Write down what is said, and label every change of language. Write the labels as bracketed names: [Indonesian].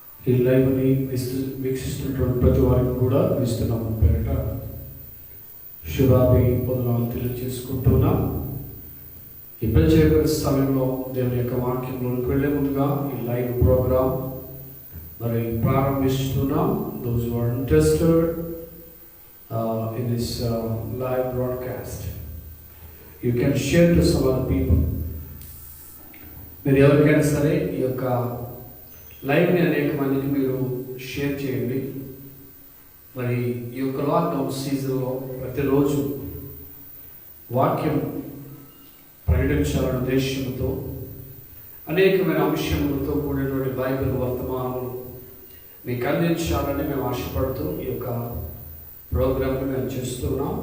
[Telugu] ఈ లైవ్ని వీక్షిస్తున్నటువంటి ప్రతి వారికి కూడా ఇస్తున్నాము పేరిట శుభాభి పొందనాలు తెలియజేసుకుంటున్నాం. ఈ ప్రత్యేక సమయంలో దేవుని యొక్క వాక్యంలోకి వెళ్ళే ముందుగా ఈ లైవ్ ప్రోగ్రామ్ మరి ప్రారంభిస్తున్నాం. [English] Those who are interested in this live broadcast, you can share to some other people. [Telugu] మీరు ఎవరికైనా సరే ఈ యొక్క లైవ్ని అనేక మందికి మీరు షేర్ చేయండి. మరి ఈ యొక్క లాక్డౌన్ సీజన్లో ప్రతిరోజు వాక్యం ప్రకటించాలనే ఉద్దేశంతో అనేకమైన అంశములతో కూడినటువంటి బైబిల్ వర్తమానాలు మీకు అందించాలని మేము ఆశపడుతూ ఈ యొక్క ప్రోగ్రామ్ని మేము చేస్తున్నాం.